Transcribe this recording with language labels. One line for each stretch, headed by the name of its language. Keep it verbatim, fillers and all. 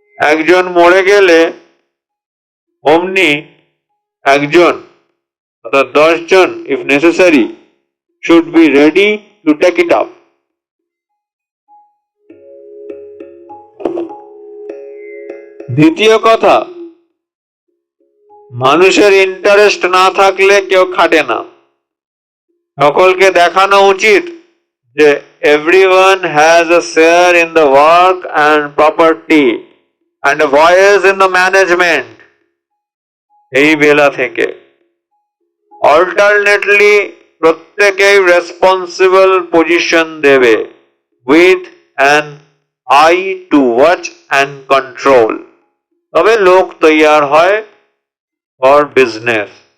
Bangla: একজন মরে গেলে অমনি একজন অর্থাৎ দশজন
English: If necessary should be ready to take it up.
Bangla: দ্বিতীয় কথা, মানুষের ইন্টারেস্ট না থাকলে কেউ খাটে না। সকলকে দেখানো উচিত যে
English: everyone has a share in the work and property and a voice in the management.
Bangla: এই বেলা থেকে
English: alternately প্রত্যেকেই responsible position দেবে, with an eye to watch and control,
Bangla: তবে লোক তৈয়ার হয়
English: For business.